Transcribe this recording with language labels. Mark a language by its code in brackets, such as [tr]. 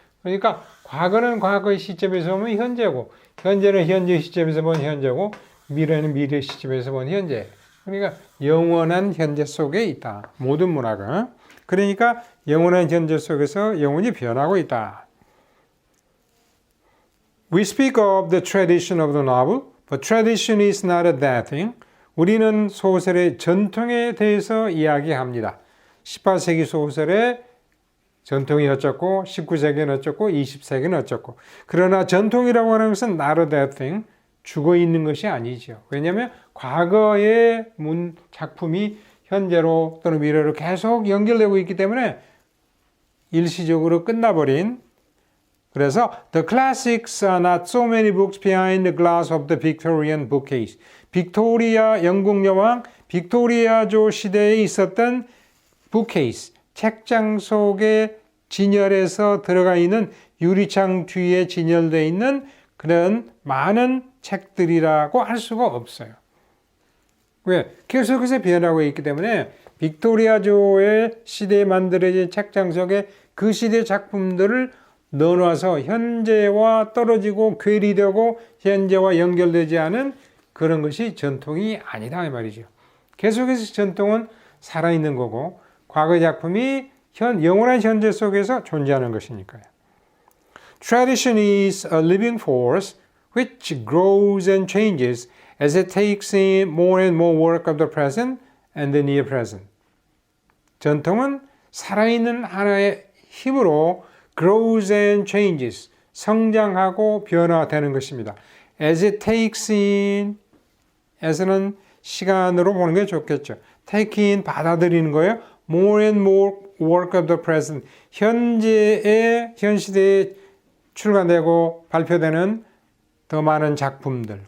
[ko] 그러니까 과거는 과거의 시점에서 보면 현재고 현재는 현재 시점에서 보면 현재고 미래는 미래 시점에서 보면 현재. 그러니까 영원한 현재 속에 있다. 모든 문학은. 그러니까 영원한 현재 속에서 영원히 변하고 있다. [en] We speak of the tradition of the novel, but tradition is not a bad thing. [ko] 우리는 소설의 전통에 대해서 이야기합니다. 18세기 소설의 전통이 어쩌고 19세기는 어쩌고 20세기는 어쩌고 그러나 전통이라고 하는 것은 [en] not a bad thing [ko] 죽어 있는 것이 아니죠. 왜냐하면 과거의 작품이 현재로 또는 미래로 계속 연결되고 있기 때문에 일시적으로 끝나버린 그래서 [en] The classics are not so many books behind the glass of the Victorian bookcase. [ko] 빅토리아 영국 여왕 빅토리아조 시대에 있었던 bookcase 책장 속에 진열해서 들어가 있는 유리창 뒤에 진열되어 있는 그런 많은 책들이라고 할 수가 없어요. 왜? 계속해서 변하고 있기 때문에 빅토리아조의 시대에 만들어진 책장 속에 그 시대 작품들을 넣어놔서 현재와 떨어지고 괴리되고 현재와 연결되지 않은 그런 것이 전통이 아니다 이 말이죠. 계속해서 전통은 살아있는 거고 과거의 작품이 영원한 현재 속에서 존재하는 것이니까요. [en] Tradition is a living force which grows and changes as it takes in more and more work of the present and the near present. [ko] 전통은 살아있는 하나의 힘으로 [en] grows and changes, [ko] 성장하고 변화되는 것입니다. [en] As it takes in, [ko] as는 시간으로 보는 게 좋겠죠. [en] take in, [ko] 받아들이는 거예요. [en] more and more work of the present, [ko] 현 시대에 출간되고 발표되는 더 많은 작품들.